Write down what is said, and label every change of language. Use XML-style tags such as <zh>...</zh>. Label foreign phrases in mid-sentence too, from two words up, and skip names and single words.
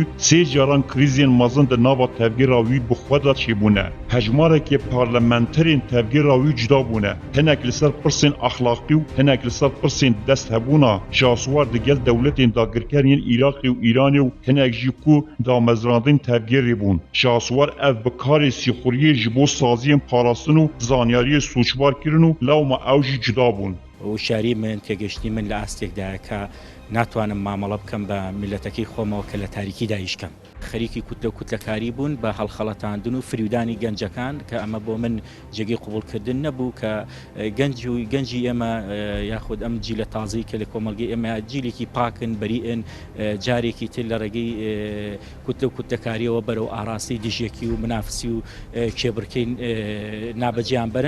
<ku>3 caran krîzên mezin di nava tevgera wî bi xwe da çêbûne hejmarekê parlamenterên tevgera wî cuda bûne hinek li ser pirsên axlaqî û hinek li ser pirsên dest hebûna şaswar digel dewletên dagirkeriyên Iraqê û Îranê û hinek jî ku damezrandin tevgerê bûn şaswar ev bi karê sîxuriyê ji bo saziyên parastin û zanyariyê sûçbar kirin û lewma ew jî cuda bûn</ku> <ckb>وشاری من تێگەشتی من لە ئاستێکدایە کە ناتوانم مامەڵە بکەم بە میلەتەکەی خۆمەوە کە لە تاریکی دایشکەم خەریکی کوتلەکاری بوون بە هەڵخەڵەتاندن و فریودانی گەنجەکان کە ئەمە بۆ من جێگەی قوبوڵکردن نەبوو کە گەنجی ئێمە یاخود ئەم جیلە تازەی کە لە کۆمەلگەی ئێمە جیلێکی پاکن بەریئن جارێکی تر لە ڕێگەی کوتلەکاریەوە بەرەو ئاراستی دژێکی و منافسی و کێبڕکەی نابەجیان بەرن</ckb>